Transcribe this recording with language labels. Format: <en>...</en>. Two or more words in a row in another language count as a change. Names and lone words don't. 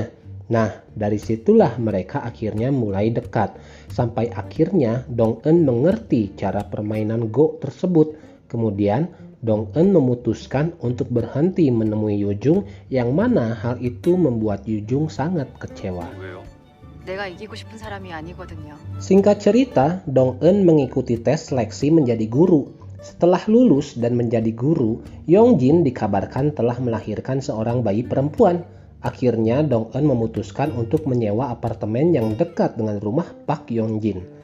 <id>Nah, dari situlah mereka akhirnya mulai dekat. Sampai akhirnya Dong Eun mengerti cara permainan Go tersebut. Kemudian Dong Eun memutuskan untuk berhenti menemui Yu Jung, yang mana hal itu membuat Yu Jung sangat kecewa.</id> <ko>내가 이기고 싶은 사람이 아니거든요.</ko> <id>Singkat cerita, Dong Eun mengikuti tes seleksi menjadi guru. Setelah lulus dan menjadi guru, Yong Jin dikabarkan telah melahirkan seorang bayi perempuan. Akhirnya Dong Eun memutuskan untuk menyewa apartemen yang dekat dengan rumah Park Yong Jin.</id>